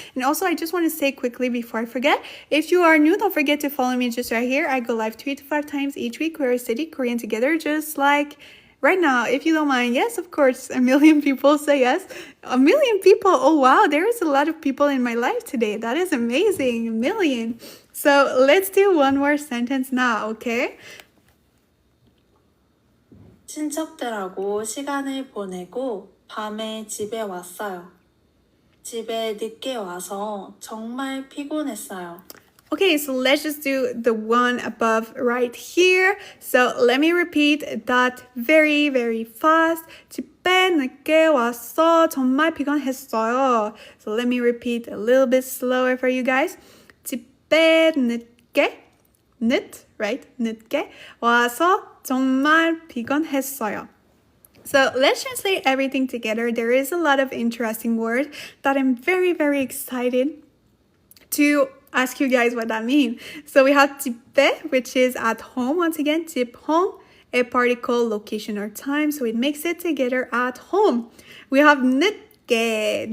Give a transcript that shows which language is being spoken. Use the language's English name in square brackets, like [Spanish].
[English] And also, I just want to say quickly before I forget, if you are new, don't forget to follow me just right here. I go live 3 to 5 times each week where we study Korean together, just like right now, if you don't mind. Yes, of course, a million people say yes. A million people. Oh, wow. There is a lot of people in my life today. That is amazing. A million. So let's do one more sentence now, okay? [Korean] 친척들하고 시간을 보내고 밤에 집에 왔어요. 집에 늦게 와서 정말 피곤했어요. [English] Okay, so let's just do the one above right here. So let me repeat that very, very fast. [Korean] 집에 늦게 와서 정말 피곤했어요. [English] So let me repeat a little bit slower for you guys. [Korean] 집에 늦게, [English] right? [Korean] 늦게 와서 정말 피곤했어요. [English] So let's translate everything together. There is a lot of interesting words that I'm very, very excited to ask you guys what that means. So we have 집에, which is at home. Once again, 집, home, a particle, location or time. So it makes it together at home. We have 늦게.